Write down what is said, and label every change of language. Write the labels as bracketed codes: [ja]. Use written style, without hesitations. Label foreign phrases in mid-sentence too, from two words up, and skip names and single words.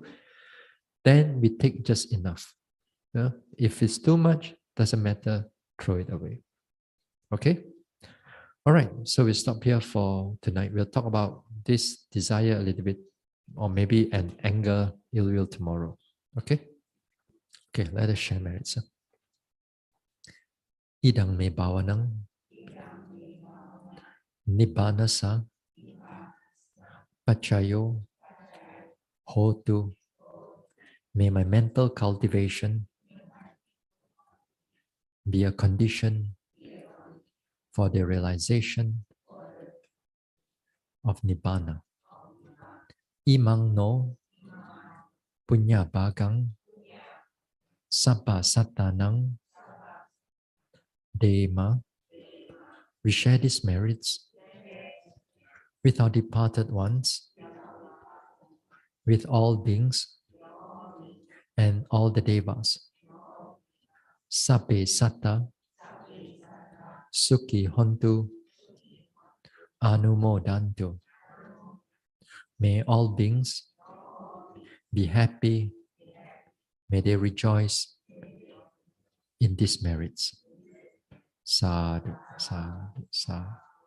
[en] Then we take just enough. If it's too much, doesn't matter, throw it away. Okay? All right, so we stop here for tonight. We'll talk about this desire a little bit, or maybe an anger, ill will tomorrow. Okay? Okay, let us share merits. [pi] Idang me bawanang nibbanasa pachayo hotu. [en] May my mental cultivation be a condition for the realization of Nibbana. [pi] Imang no punya bagang sabba satanang dema. [en] We share these merits with our departed ones, with all beings and all the devas. [pi] Sabbe satta sukhi hontu anumodantu. [en] May all beings be happy. May they rejoice in these merits. [pi] Sadhu, sadhu, sadhu.